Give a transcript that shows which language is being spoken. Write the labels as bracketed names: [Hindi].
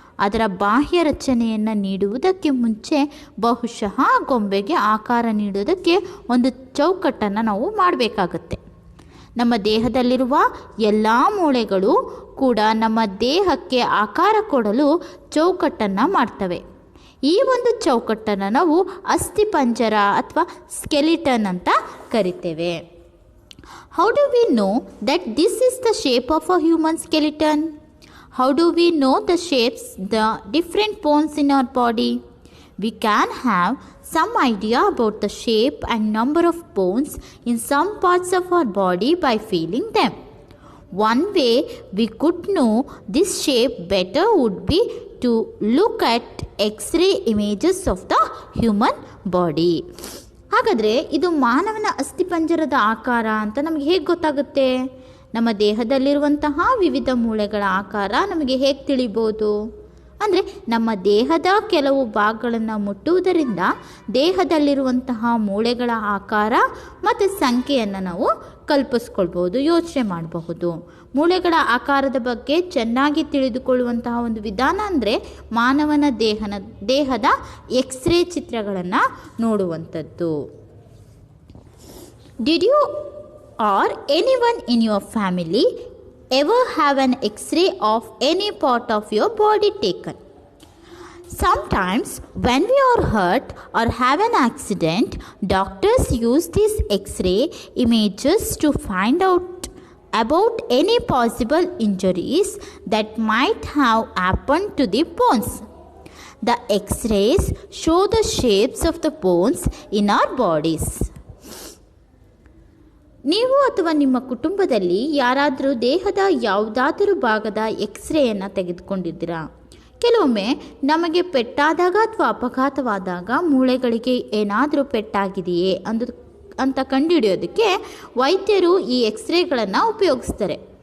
[Kannada] ಅದರ ಬಾಹ್ಯ ರಚನೆಯನ್ನು ನೀಡುವುದಕ್ಕೆ ಮುಂಚೆ ಬಹುಶಃ ಗೊಂಬೆಗೆ ಆಕಾರ ನೀಡುವುದಕ್ಕೆ ಒಂದು ಚೌಕಟ್ಟನ್ನು ನಾವು ಮಾಡಬೇಕಾಗತ್ತೆ. ನಮ್ಮ ದೇಹದಲ್ಲಿರುವ ಎಲ್ಲ ಮೂಳೆಗಳು ಕೂಡ ನಮ್ಮ ದೇಹಕ್ಕೆ ಆಕಾರ ಕೊಡಲು ಚೌಕಟ್ಟನ್ನು ಮಾಡ್ತವೆ. ಈ ಒಂದು ಚೌಕಟ್ಟನ್ನು ನಾವು ಅಸ್ಥಿಪಂಜರ ಅಥವಾ ಸ್ಕೆಲಿಟನ್ ಅಂತ ಕರಿತೇವೆ. [English] How do we know that this is the shape of a human skeleton? How do we know the shapes, the different bones in our body? We can have some idea about the shape and number of bones in some parts of our body by feeling them. One way we could know this shape better would be to look at X-ray images of the human body. [Kannada] ಹಾಗಾದರೆ ಇದು ಮಾನವನ ಅಸ್ಥಿಪಂಜರದ ಆಕಾರ ಅಂತ ನಮಗೆ ಹೇಗೆ ಗೊತ್ತಾಗುತ್ತೆ? ನಮ್ಮ ದೇಹದಲ್ಲಿರುವಂತಹ ವಿವಿಧ ಮೂಳೆಗಳ ಆಕಾರ ನಮಗೆ ಹೇಗೆ ತಿಳಿಬೋದು? ಅಂದರೆ ನಮ್ಮ ದೇಹದ ಕೆಲವು ಭಾಗಗಳನ್ನು ಮುಟ್ಟುವುದರಿಂದ ದೇಹದಲ್ಲಿರುವಂತಹ ಮೂಳೆಗಳ ಆಕಾರ ಮತ್ತು ಸಂಖ್ಯೆಯನ್ನು ನಾವು ಕಲ್ಪಿಸ್ಕೊಳ್ಬೋದು, ಯೋಚನೆ ಮಾಡಬಹುದು. ಮೂಳೆಗಳ ಆಕಾರದ ಬಗ್ಗೆ ಚೆನ್ನಾಗಿ ತಿಳಿದುಕೊಳ್ಳುವಂತಹ ಒಂದು ವಿಧಾನ ಅಂದರೆ ಮಾನವನ ದೇಹದ ಎಕ್ಸ್ರೇ ಚಿತ್ರಗಳನ್ನು ನೋಡುವಂಥದ್ದು. [English] Did you or anyone in your family ever have an X-ray of any part of your body taken? Sometimes when we are hurt or have an accident, doctors use these X-ray images to find out about any possible injuries that might have happened to the bones. The X-rays show the shapes of the bones in our bodies. [Kannada] ನೀವು ಅಥವಾ ನಿಮ್ಮ ಕುಟುಂಬದಲ್ಲಿ ಯಾರಾದರೂ ದೇಹದ ಯಾವುದಾದರೂ ಭಾಗದ ಎಕ್ಸ್ರೇಯನ್ನು ತೆಗೆದುಕೊಂಡಿದ್ದೀರಾ? ಕೆಲವೊಮ್ಮೆ ನಮಗೆ ಪೆಟ್ಟಾದಾಗ ಅಥವಾ ಅಪಘಾತವಾದಾಗ ಮೂಳೆಗಳಿಗೆ ಏನಾದರೂ ಪೆಟ್ಟಾಗಿದೆಯೇ ಅಂತ ಕಂಡುಹಿಡಿಯೋದಕ್ಕೆ ವೈದ್ಯರು ಈ ಎಕ್ಸ್ರೇಗಳನ್ನು ಉಪಯೋಗಿಸ್ತಾರೆ.